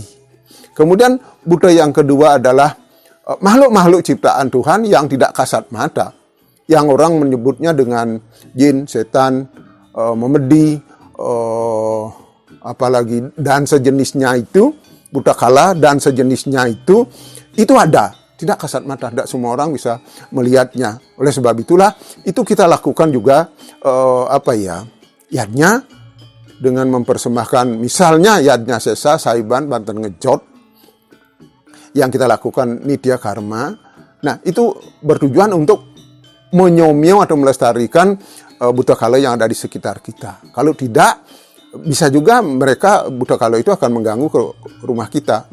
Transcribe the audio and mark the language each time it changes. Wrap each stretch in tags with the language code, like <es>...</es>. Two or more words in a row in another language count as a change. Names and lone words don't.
<id>Kemudian Buddha yang kedua adalah makhluk-makhluk ciptaan Tuhan yang tidak kasat mata, yang orang menyebutnya dengan jin, setan, memedi, apalagi dan sejenisnya itu, Buddha kala dan sejenisnya itu ada. Tidak kasat mata, tidak semua orang bisa melihatnya. Oleh sebab itulah, itu kita lakukan juga, yadnya dengan mempersembahkan, misalnya yadnya sesa, saiban, banten ngejot, yang kita lakukan nitya karma. Nah, itu bertujuan untuk menyomyo atau melestarikan Buddha kala yang ada di sekitar kita. Kalau tidak, bisa juga mereka, Buddha kala itu akan mengganggu ke rumah kita.</id>